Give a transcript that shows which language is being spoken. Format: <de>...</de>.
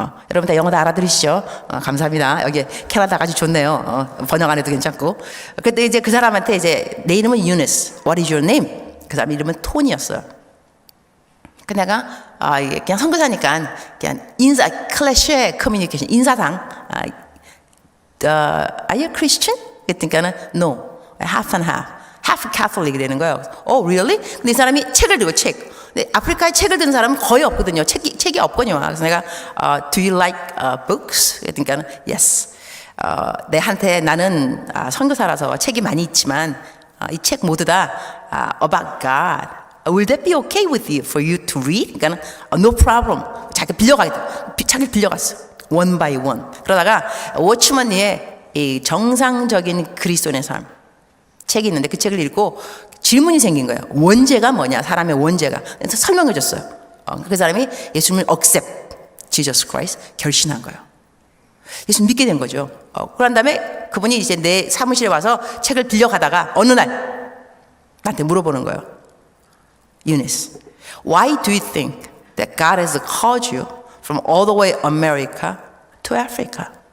<ko>여러분 다 영어 다 알아들으시죠? 감사합니다. 여기 캐나다가 아주 좋네요. 번역 안 해도 괜찮고. 그때 이제 그 사람한테 이제 내 이름은 Eunice.</ko> <en>What is your name?</en> <ko>그 사람 이름은 톤이었어요. 그 내가 이게 그냥 선교사니까 그냥 인사, 클래시의 커뮤니케이션, 인사상.</ko> <en>Are you Christian?</en> <ko>그랬더니까는</ko> <en>no, half and half. half Catholic</en> <ko>되는 거예요.</ko> <en>Oh, really?</en> <ko>근데 이 사람이 책을 들고 책. 근데 아프리카에 책을 드는 사람은 거의 없거든요. 책이 없거든요. 그래서 내가</ko> <en>Do you like books? 그러니까는 yes.</en> <ko>내한테 나는 선교사라서 책이 많이 있지만 이 책 모두 다</ko> <en>about God. Will that be okay with you for you to read?</en> <ko>그러니까는</ko> <en>no problem.</en> <ko>자기 책을 빌려갔어.</ko> <en>One by one.</en> <ko>그러다가 워치먼리의 이 정상적인 그리스도인의 삶 책이 있는데, 그 책을 읽고 질문이 생긴 거예요. 원죄가 뭐냐? 사람의 원죄가. 그래서 설명해 줬어요. 그 사람이 예수님을</ko> <en>accept Jesus Christ,</en> <ko>결신한 거예요. 예수 믿게 된 거죠. 그런 다음에 그분이 이제 내 사무실에 와서 책을 빌려가다가 어느 날 나한테 물어보는 거예요.</ko> <en>Eunice, why do you think that God has called you from all the way America to Africa?</en>